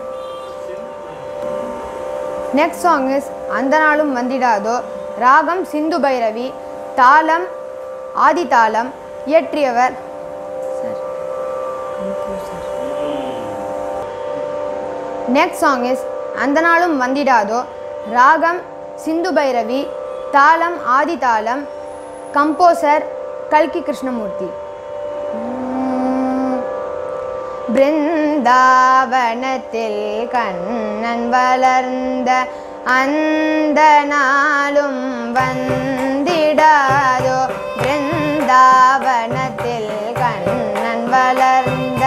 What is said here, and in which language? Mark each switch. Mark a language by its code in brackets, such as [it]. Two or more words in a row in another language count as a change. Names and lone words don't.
[en] Next song is Andanalum Mandirado, Ragam Sindhu Bhairavi, Talam Adi Talam, Yetriyavar. Next song is Andanalum Mandirado, Ragam Sindhu Bhairavi, Talam Adi Talam, composer Kalki Krishnamurthy. [ta] பிருந்தாவனத்தில் கண்ணன் வளர்ந்த அந்த நாளும் வந்திடாதோ பிருந்தாவனத்தில் கண்ணன் வளர்ந்த